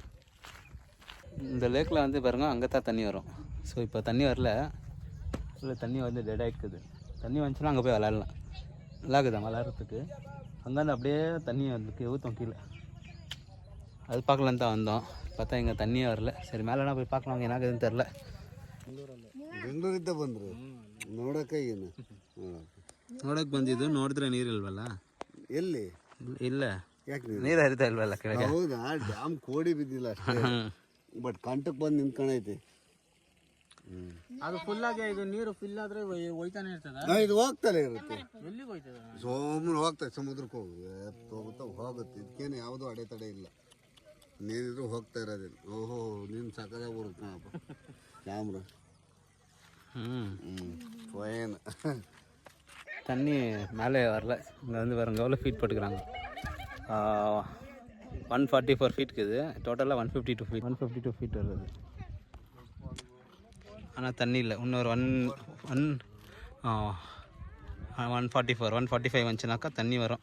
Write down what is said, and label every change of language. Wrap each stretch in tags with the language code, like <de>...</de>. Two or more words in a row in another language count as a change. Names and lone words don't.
<ta>இந்த லேக்கில் வந்து பாருங்கள், அங்கே தான் தண்ணி வரும். ஸோ இப்போ தண்ணி வரல, இல்லை தண்ணி வந்து டெட் ஆகிடுக்குது. தண்ணி வந்துச்சுன்னா அங்கே போய் விளாட்லாம், நல்லா இருக்குதா விளாட்றதுக்கு. அங்கேருந்து அப்படியே தண்ணி வந்து ஊற்றும் கீழே, அது பார்க்கலான்னு தான் வந்தோம். பார்த்தா இங்கே தண்ணியே வரல. சரி, மேலேனா போய் பார்க்கலாம், என்ன ஆகுதுன்னு தெரில.</ta> <kn>ಬೆಂಗಳೂರಿಂದ ಬಂದರು ನೋಡೋಕೆ ಏನು ನೋಡೋಕೆ ಬಂದಿದ್ದು, ನೋಡಿದ್ರೆ ನೀರಿಲ್ವಲ್ಲ ಎಲ್ಲಿ ಇಲ್ಲ, ಯಾಕೆ ನೀರು ಹರಿತಾ ಇಲ್ವಲ್ಲ ಕೆಳಗೆ. ಹೌದಾ, ಡ್ಯಾಮ್ ಕೋಡಿ ಬಿದ್ದಿಲ್ಲ ಅಷ್ಟೇ, ಬಟ್ ಕಂಟಕ್ಕೆ ಬಂದು ನಿಂತ್ಕೊಂಡೈತಿ. ಅದು ಫುಲ್ ಆಗಿ ಇದು ನೀರು ಫಿಲ್ ಆದ್ರೆ ಹೋಯ್ತಾನೆ ಇರ್ತದ. ಇದು ಹೋಗ್ತಾನೆ ಇರುತ್ತೆ, ಎಲ್ಲಿಗೆ ಹೋಯ್ತದ? ಸೋಮರು ಹೋಗ್ತಾರೆ, ಸಮುದ್ರಕ್ಕೆ ಹೋಗುತ್ತೆ. ಇದಕ್ಕೇನು ಯಾವುದೂ ಅಡೆತಡೆ ಇಲ್ಲ, ನೀರಿದ್ರು ಹೋಗ್ತಾ ಇರೋದಿಲ್ಲ. ಓಹೋ, ನೀನು ಸಕ್ಕದಾಗಿ ಬರುತ್ತಪ್ಪ ಕ್ಯಾಮ್ರಾ.</kn> <ta>ஃபைன். தண்ணி மேலே வரல. இங்கே வந்து பாருங்க எவ்வளோ ஃபீட் போட்டுக்கிறாங்க. 144 ஃபீட் இருக்குது, டோட்டலாக 152 ஃபீட் வருது. ஆனால் தண்ணி இல்லை. இன்னொரு 144 145 வந்துச்சுனாக்கா தண்ணி வரும்.</ta>